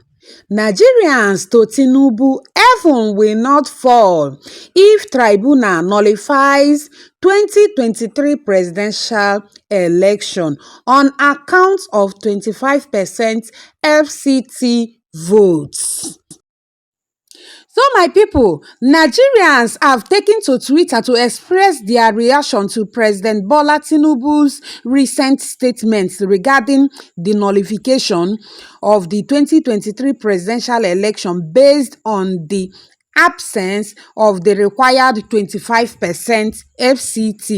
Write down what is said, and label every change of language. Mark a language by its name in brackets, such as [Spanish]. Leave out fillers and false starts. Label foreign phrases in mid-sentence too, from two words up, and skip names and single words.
[English] Nigerians to Tinubu, heaven will not fall if tribunal nullifies 2023 presidential election on account of 25% FCT votes. So my people, Nigerians have taken to Twitter to express their reaction to President Bola Tinubu's recent statements regarding the nullification of the 2023 presidential election based on the absence of the required 25% FCT.